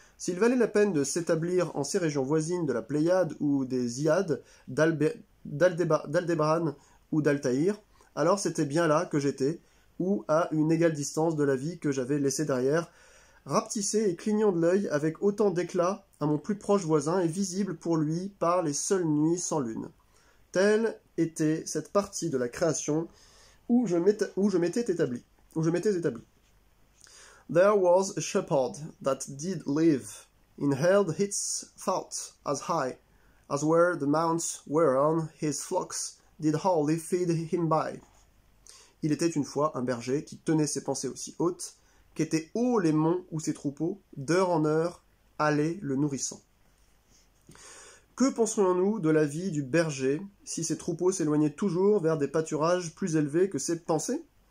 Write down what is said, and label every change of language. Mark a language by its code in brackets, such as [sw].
[fr] S'il valait la peine de s'établir en ces régions voisines de la Pléiade ou des Hyades, d'Aldébrane ou d'Altaïr, alors c'était bien là que j'étais, ou à une égale distance de la vie que j'avais laissée derrière, rapetissé et clignant de l'œil avec autant d'éclat à mon plus proche voisin et visible pour lui par les seules nuits sans lune. Telle était cette partie de la création où je m'étais établi. [en] There was a shepherd that did live, and held his thoughts as high, as were the mounts whereon his flocks did wholly feed him by. [fr] Il était une fois un berger qui tenait ses pensées aussi hautes, qu'étaient hauts les monts où ses troupeaux, d'heure en heure, allaient le nourrissant. Que penserions-nous de la vie du berger si ses troupeaux s'éloignaient toujours vers des pâturages plus élevés que ses pensées?